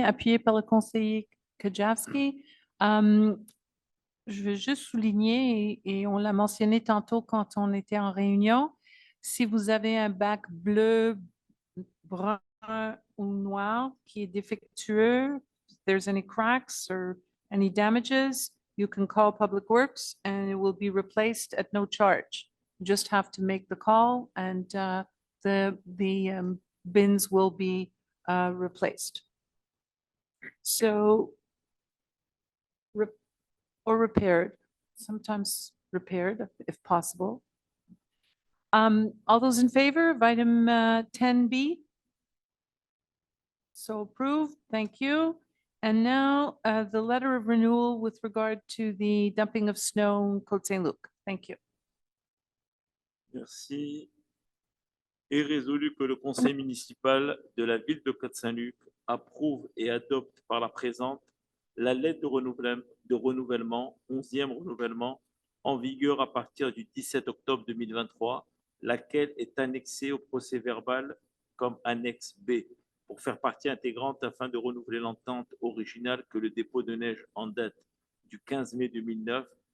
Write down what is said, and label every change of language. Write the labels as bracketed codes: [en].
[fr] Appuyé par le conseiller Kajavski. Je veux juste souligner, et on l'a mentionné tantôt quand on était en réunion, si vous avez un bac bleu, brun ou noir qui est défectueux, [en] if there's any cracks or any damages, you can call Public Works and it will be replaced at no charge. You just have to make the call and the bins will be replaced. So, or repaired, sometimes repaired if possible. All those in favor of item 10B? So approved, thank you. And now the letter of renewal with regard to the dumping of snow in Côte Saint-Luc. Thank you. [fr] Merci. Et résolu que le conseil municipal de la ville de Côte Saint-Luc approuve et adopte par la présente la lettre de renouvellement, 11e renouvellement, en vigueur à partir du 17 octobre 2023, laquelle est annexée au procès-verbal comme annexe B, pour faire partie intégrante afin de renouveler l'entente originale que le dépôt de neige en date du 15 mai 2009,